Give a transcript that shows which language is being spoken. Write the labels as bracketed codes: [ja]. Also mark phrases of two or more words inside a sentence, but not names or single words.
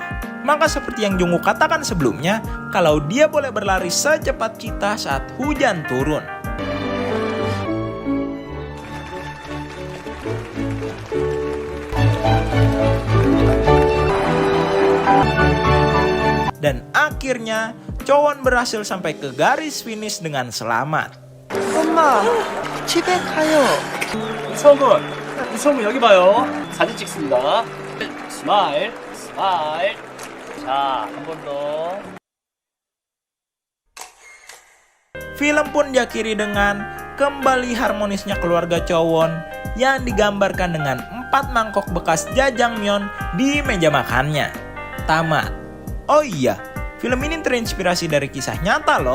[id] Maka seperti yang Jungkook katakan sebelumnya, kalau dia boleh berlari secepat cita saat hujan turun. Dan akhirnya, Chowon berhasil sampai ke garis finish dengan selamat. [ko] 엄마, 집에 가요. 이성분 여기 봐요. 사진 찍습니다. [en] smile, smile. [ko] 자, 한 번 더. [id] Film pun diakhiri dengan kembali harmonisnya keluarga Chowon yang digambarkan dengan 4 mangkok bekas jajangmyeon di meja makannya. Tamat. Oh iya, film ini terinspirasi dari kisah nyata loh.